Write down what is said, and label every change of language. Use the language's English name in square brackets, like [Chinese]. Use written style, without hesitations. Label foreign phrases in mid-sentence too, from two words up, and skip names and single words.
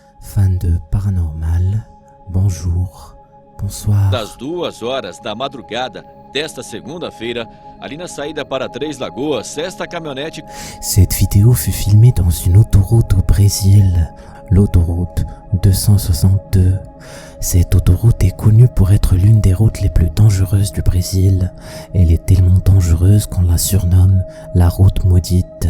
[Portuguese] Fã de paranormal, [French] bonjour, bonsoir. [Portuguese] Das 2h da madrugada desta segunda-feira, ali na saída para Três Lagoas, esta caminhonete... [French] Cette vidéo fut filmée dans une autoroute au Brésil, l'autoroute 262. Cette autoroute est connue pour être l'une des routes les plus dangereuses du Brésil. Elle est tellement dangereuse qu'on la surnomme la route maudite.